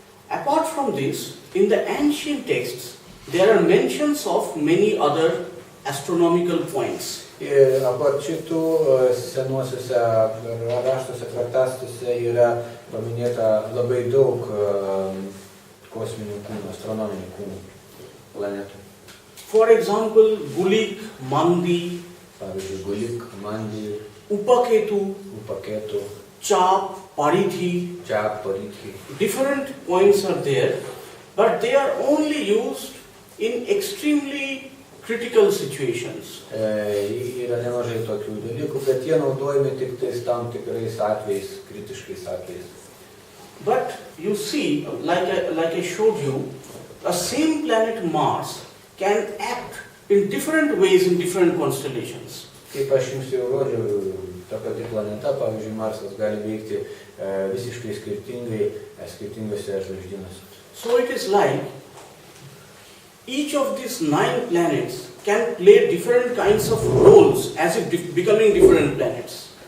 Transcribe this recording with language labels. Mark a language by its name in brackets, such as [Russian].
[English] Apart from this, in the ancient texts, there are mentions of many other astronomical points. [Lithuanian] Ir apart šitų senuosiuose raštuose, traktastuose yra paminėta labai daug kosminių kūnų, astronominių kūnų planetų. [English] For example, Gulik, Mandi, [Lithuanian] Pavyzdžiui, Gulik, Mandi, [English] Upaketu, [Lithuanian] Upaketu, [English] Chap, Parithi. [Lithuanian] Chap, Parithi. [English] Different points are there, but they are only used in extremely critical situations. [Lithuanian] Yra nemažai tokių dalykų, bet jie naudojami tik tais tam tikrais atvejais, kritiškais atvejais. [English] But you see, like I showed you, a same planet Mars can act in different ways in different constellations. [Lithuanian] Kaip aš jums jau rodžiau, ta pati planeta, pavyzdžiui, Marsas gali veikti visiškai skirtingai skirtingose žvaigždynose. [English] So it is like each of these 9 planets can play different kinds of roles as if becoming different planets.